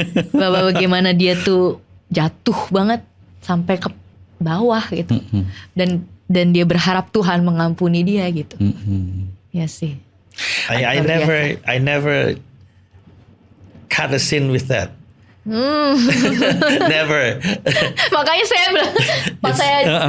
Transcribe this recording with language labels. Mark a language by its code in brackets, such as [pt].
[id] Bahwa bagaimana dia tuh jatuh banget sampai ke bawah gitu. Dan dia berharap Tuhan mengampuni dia gitu. Ya sih. [en] I never cut a scene with that. Never. [id] Makanya saya bilang pas saya